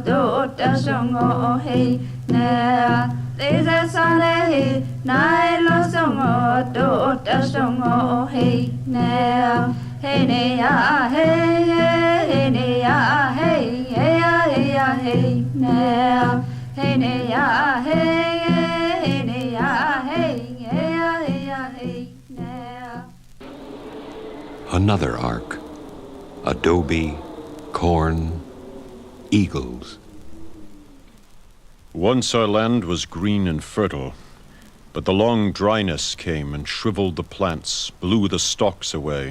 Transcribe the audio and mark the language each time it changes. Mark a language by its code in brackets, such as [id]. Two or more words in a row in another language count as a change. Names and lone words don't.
[en] do ta songo hey ne Lise sone hey nai lo songo do ta songo hey ne Hey ne ya hey hey ne ya hey hey ya hey ya hey ne hey ne ya hey hey ne ya hey hey ya hey ya hey ne. Another ark. Adobe, corn, eagles. Once our land was green and fertile, but the long dryness came and shriveled the plants, blew the stalks away.